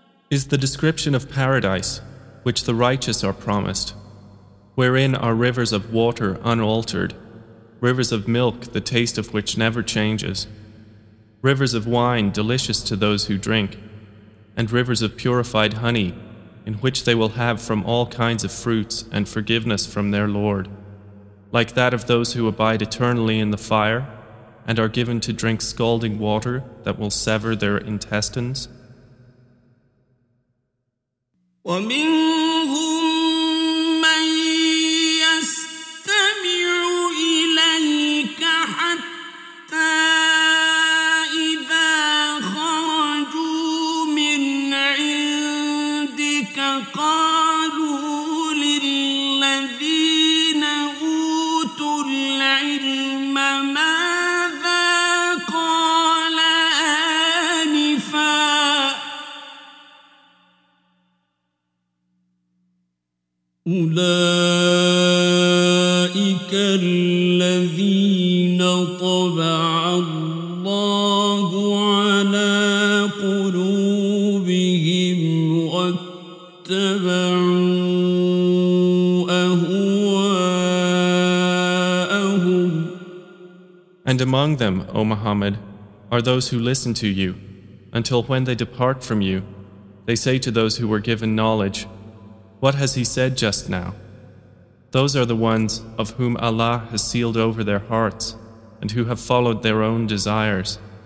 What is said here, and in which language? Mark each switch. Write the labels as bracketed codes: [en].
[en] Is the description of paradise, which the righteous are promised, wherein are rivers of water unaltered, rivers of milk the taste of which never changes, rivers of wine delicious to those who drink, and rivers of purified honey, in which they will have from all kinds of fruits and forgiveness from their Lord, like that of those who abide eternally in the fire, and are given to drink scalding water that will sever their intestines. [ar] ومنهم من يستمع إليك حتى إذا خرجوا من عندك قالوا للذين أوتوا العلم ماذا قال آنفا أولئك الذين طبع الله على قلوبهم واتبعوا أهواءهم. [en] And among them, O Muhammad, are those who listen to you, until when they depart from you, they say to those who were given knowledge, What has he said just now? Those are the ones of whom Allah has sealed over their hearts and who have followed their own desires.